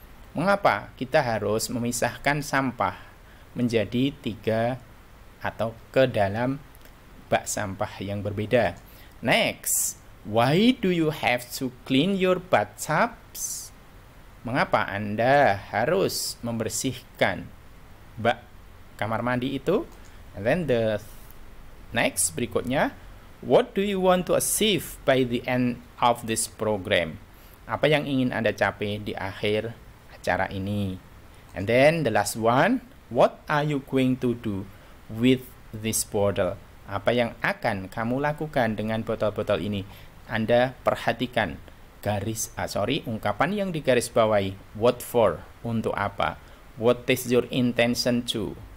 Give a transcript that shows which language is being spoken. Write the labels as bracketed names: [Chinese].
[Indonesian] Mengapa kita harus memisahkan sampah menjadi 3 atau ke dalam bak sampah yang berbeda? [English] Next, why do you have to clean your bathtubs? [Indonesian] Mengapa Anda harus membersihkan bak kamar mandi itu? [English] And then the next, [Indonesian] berikutnya, [English] what do you want to achieve by the end of this program? [Indonesian] Apa yang ingin Anda capai di akhir acara ini? [English] And then the last one, what are you going to do with this bottle? [Indonesian] Apa yang akan kamu lakukan dengan botol-botol ini? Anda perhatikan ungkapan yang digaris bawahi. [English] What for? [Indonesian] Untuk apa? [English] What is your intention to?